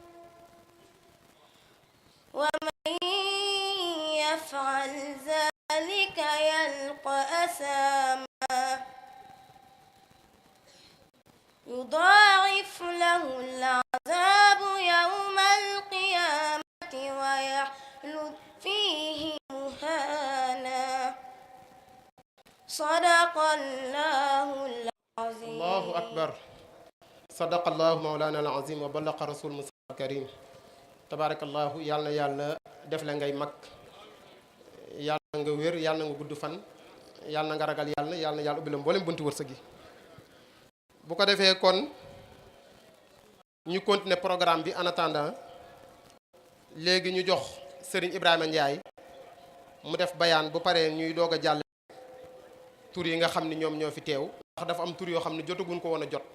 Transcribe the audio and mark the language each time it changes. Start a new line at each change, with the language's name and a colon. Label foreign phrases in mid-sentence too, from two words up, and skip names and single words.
Arabic: ومن يفعل ذلك يلقى أثاما يضاعف له العذاب يوم القيامة ويخلد فيه مهانا صدق الله العظيم. الله أكبر. صدق الله مولانا العظيم وبلغ رسول مصطفى الكريم.
Wolof: tabarakallahu yàlla na yàlla def la ngay mag yàlla na nga wér yàlla na nga gudd fan yàlla na nga ragal yàlla yàlla na yàlla ubbi la mboolem bunti wërsëg gi. bu ko defee kon ñu continuer programme bi
French: en attendant
Wolof: léegi ñu jox Serigne Ibrahima Ndiaye mu def bayaan bu paree ñuy doog a jàll tur yi nga xam ni ñoom ñoo fi teew ndax dafa am tur yoo xam ne jotaguñ ko woon a jot.